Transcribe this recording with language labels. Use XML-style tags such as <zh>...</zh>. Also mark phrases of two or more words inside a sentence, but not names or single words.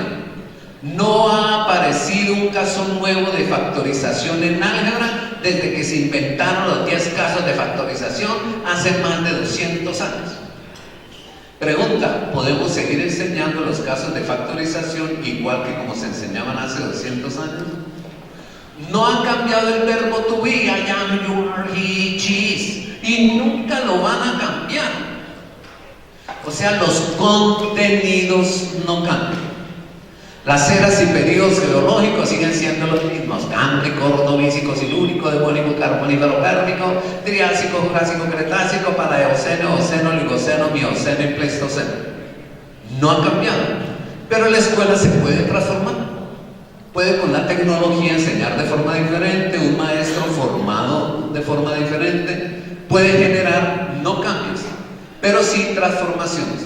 <es>No ha aparecido un caso nuevo de factorización en álgebra desde que se inventaron los 10 casos de factorización hace más de 200 años. Pregunta, ¿podemos seguir enseñando los casos de factorización igual que como se enseñaban hace 200 años? No ha cambiado el verbo</es> <en>to be, I am, you are, he, she is,</en> <es>y nunca lo van a cambiar. O sea, los contenidos no cambian. Las eras y periodos geológicos siguen siendo los mismos: cámbrico, ordovícico, silúrico, devónico, carbonífero, pérmico, triásico, jurásico, cretácico, paleoceno, oceno, oligoceno, mioceno y pleistoceno. No ha cambiado. Pero la escuela se puede transformar. Puede con la tecnología enseñar de forma diferente. Un maestro formado de forma diferente puede generar no cambios, pero sí transformaciones.</es>